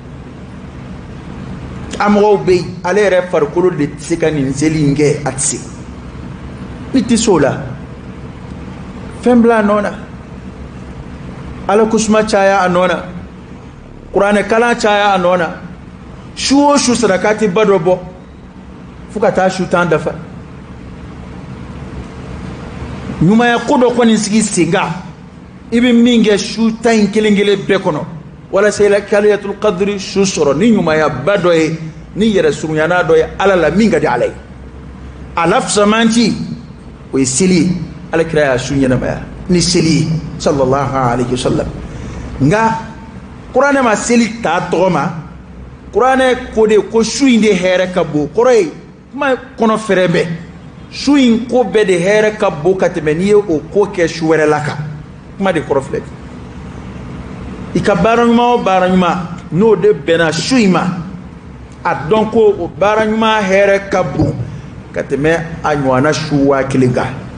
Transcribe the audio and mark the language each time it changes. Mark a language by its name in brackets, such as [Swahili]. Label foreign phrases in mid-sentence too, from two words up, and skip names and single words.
[Bambara] a mɔgɔw bɛ yen ale yɛrɛ farikolo de tɛ se ka nin seli in kɛ a tɛ se ni tɛ se o la fɛn bila a nɔ na ala ko suma caya a nɔ na kuranɛ kalan caya a nɔ na su o su sadakati ba dɔ bɔ fo ka taa su tan dafa ɲumanya ko dɔ kɔni sigi sen kan i bɛ min kɛ su tan in kelen kelen bɛɛ kɔnɔ walasa i la [Arabic] ليلة القدر [Bambara] su sɔrɔ ni ɲumanya ba dɔ ye ni yɛrɛ surunyana dɔ ye ala la min ka di ala ye a la fisamanci o ye seli ye Alakira y'a su ɲɛnamaya ni seli ye [Arabic] صلى الله عليه وسلم [Bambara] nka kuranɛ ma seli ta tɔgɔ ma kuranɛ ko de ko su in de hɛrɛ ka bon kɔrɔ ye kuma kɔnɔ fɛrɛ bɛɛ su in ko bɛɛ de hɛrɛ ka bon ka tɛmɛ n'i ye o ko kɛ su wɛrɛ la kan kuma de kɔrɔ filɛ i ka baara ɲuman o baara ɲuman n'o de bɛnna su in ma a dɔn ko o baara ɲuman hɛrɛ ka bon ka tɛmɛ a ɲɔgɔnna su 1000 kan